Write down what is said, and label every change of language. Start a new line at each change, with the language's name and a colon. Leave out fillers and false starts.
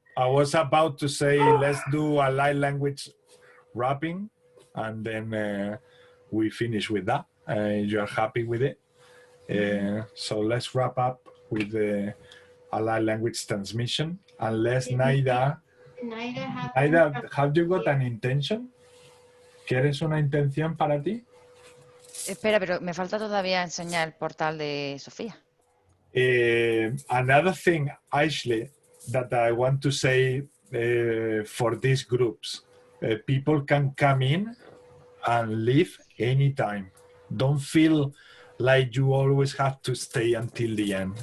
English: I was about to say let's do a light language wrapping, and then we finish with that. You're happy with it, so let's wrap up with a light language transmission, unless Naida Naida, Aida, have you got an intention?
Spanish: ¿Quieres una intención para ti? Espera, pero me falta todavía enseñar el portal de Sofía.
English: Another thing, Ashley, that I want to say for these groups, people can come in and leave anytime. Don't feel like you always have to stay until the end.